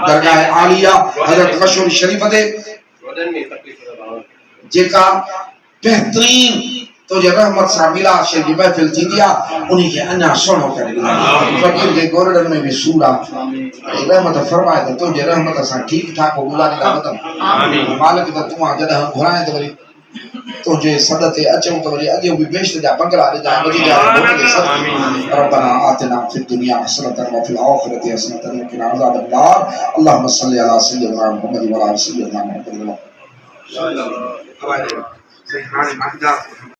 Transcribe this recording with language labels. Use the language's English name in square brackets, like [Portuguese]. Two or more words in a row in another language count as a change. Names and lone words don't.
[Sindhi] दरगाह आलिया हज़रत मशहूर शरीफ़ ते जेका बेहतरीन तुझे रहमत सां मिलाद शरीफ जी महफ़िल थींदी आहे, उन्ही खे अञा सुहिणो करे ॾिनो। फ़कीर जे गोरड़नि में बि सूर आहे, रहमत फरमाए त तुंहिंजे रहमत सां ठीकु ठाक गुज़ारींदा वतन। मालिक त तूं जॾहिं घुराए त वरी तुंहिंजे सद ते अचूं त वरी अॻियो बि बेश्त जा बंगला ॾिजां, वधीक मोकिले सद। [Arabic] ربنا آتنا في الدنيا حسنة وفي الآخرة حسنة وقنا عذاب النار. اللهم صل على سيدنا محمد وعلى سيدنا محمد.